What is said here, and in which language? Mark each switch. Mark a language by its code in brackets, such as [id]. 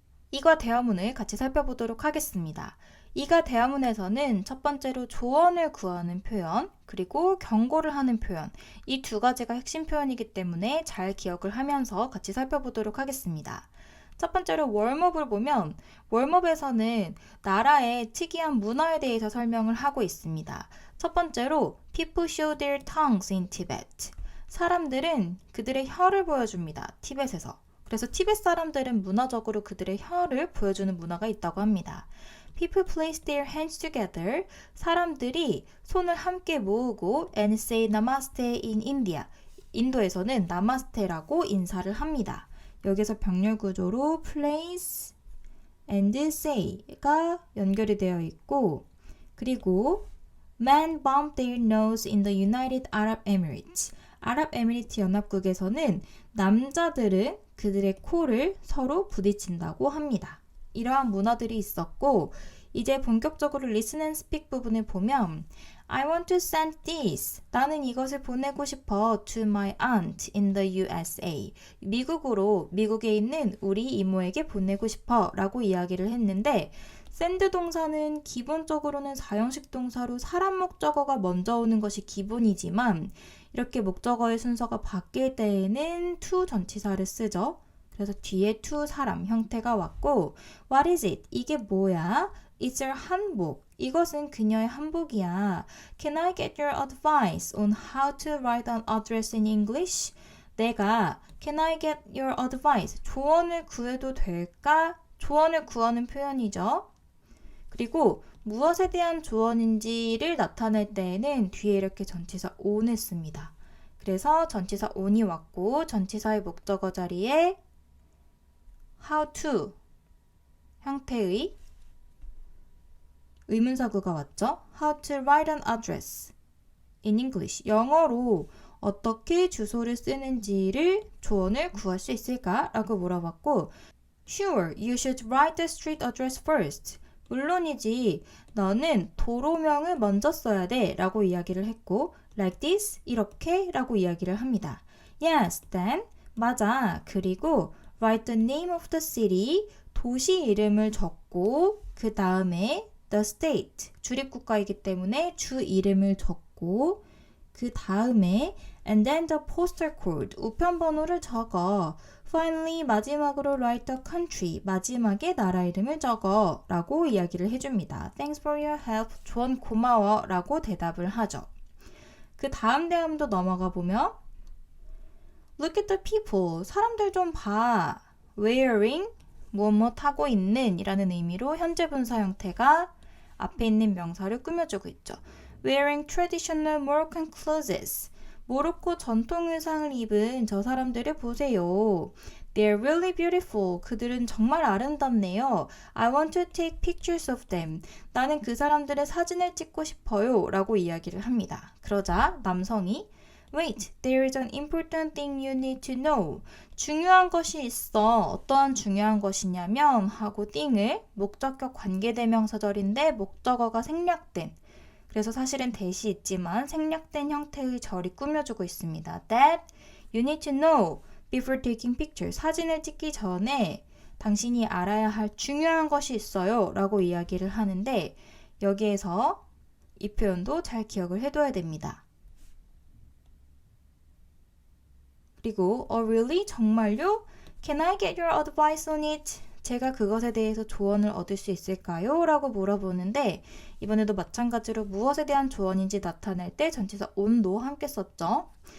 [ko] 이과 대화문을 같이 살펴보도록 하겠습니다. 이과 대화문에서는 첫 번째로 조언을 구하는 표현, 그리고 경고를 하는 표현, 이 두 가지가 핵심 표현이기 때문에 잘 기억을 하면서 같이 살펴보도록 하겠습니다. 첫 번째로 웜업을 보면 웜업에서는 나라의 특이한 문화에 대해서 설명을 하고 있습니다. [en] 첫 번째로 People show their tongues in Tibet. [ko] 사람들은 그들의 혀를 보여줍니다. 티벳에서. 그래서 티벳 사람들은 문화적으로 그들의 혀를 보여주는 문화가 있다고 합니다. [en] People place their hands together. [ko] 사람들이 손을 함께 모으고 [en] and say namaste in India. [ko] 인도에서는 나마스테라고 인사를 합니다. 여기서 병렬 구조로 [en] place and say가 [ko] 연결이 되어 있고, 그리고 [en] Men bumped their nose in the United Arab Emirates. [ko] 아랍에미리트 연합국에서는 남자들은 그들의 코를 서로 부딪힌다고 합니다. 이러한 문화들이 있었고, 이제 본격적으로 listen and speak 부분을 보면 [en] I want to send this. [ko] 나는 이것을 보내고 싶어 [en] to my aunt in the USA. [ko] 미국으로, 미국에 있는 우리 이모에게 보내고 싶어 라고 이야기를 했는데, send 동사는 기본적으로는 사형식 동사로 사람 목적어가 먼저 오는 것이 기본이지만 이렇게 목적어의 순서가 바뀔 때에는 to 전치사를 쓰죠. 그래서 뒤에 to 사람 형태가 왔고, [en] what is it? [ko] 이게 뭐야? [en] It's her 한복. [ko] 이것은 그녀의 한복이야. [en] Can I get your advice on how to write an address in English? [ko] 내가 [en] Can I get your advice? [ko] 조언을 구해도 될까? 조언을 구하는 표현이죠. 그리고 무엇에 대한 조언인지를 나타낼 때에는 뒤에 이렇게 전치사 on을 씁니다. 그래서 전치사 on이 왔고 전치사의 목적어 자리에 how to 형태의 의문사구가 왔죠. [en] How to write an address in English. [ko] 영어로 어떻게 주소를 쓰는지를 조언을 구할 수 있을까? 라고 물어봤고 [en] Sure, you should write the street address first. [ko] 물론이지, 너는 도로명을 먼저 써야 돼 라고 이야기를 했고 [en] like this, [ko] 이렇게 라고 이야기를 합니다. [en] Yes, then, [ko] 맞아. 그리고 [en] write the name of the city, [ko] 도시 이름을 적고 그 다음에 the state, 주립국가이기 때문에 주 이름을 적고 그 다음에 [en] and then the postal code, [ko] 우편번호를 적어. [en] Finally, [ko] 마지막으로 [en] write the country, [ko] 마지막에 나라 이름을 적어 라고 이야기를 해줍니다. [en] Thanks for your help, [ko] 조언 고마워 라고 대답을 하죠. 그 다음 대화문도 넘어가 보면 [en] Look at the people, [ko] 사람들 좀 봐. Wearing, 무엇 하고 있는 이라는 의미로 현재 분사 형태가 앞에 있는 명사를 꾸며주고 있죠. [en] Wearing traditional Moroccan clothes. [ko] 모로코 전통 의상을 입은 저 사람들을 보세요. [en] They're really beautiful. [ko] 그들은 정말 아름답네요. [en] I want to take pictures of them. [ko] 나는 그 사람들의 사진을 찍고 싶어요. 라고 이야기를 합니다. 그러자 남성이 [en] Wait, there is an important thing you need to know. [ko] 중요한 것이 있어. 어떠한 중요한 것이냐면 하고 thing을 목적격 관계대명사절인데 목적어가 생략된, 그래서 사실은 대시 있지만 생략된 형태의 절이 꾸며주고 있습니다. [en] That you need to know before taking pictures. [ko] 사진을 찍기 전에 당신이 알아야 할 중요한 것이 있어요 라고 이야기를 하는데 여기에서 이 표현도 잘 기억을 해둬야 됩니다. 그리고 [en] really? [ko] 정말요? [en] Can I get your advice on it? [ko] 제가 그것에 대해서 조언을 얻을 수 있을까요? 라고 물어보는데 이번에도 마찬가지로 무엇에 대한 조언인지 나타낼 때 전치사 on도 함께 썼죠.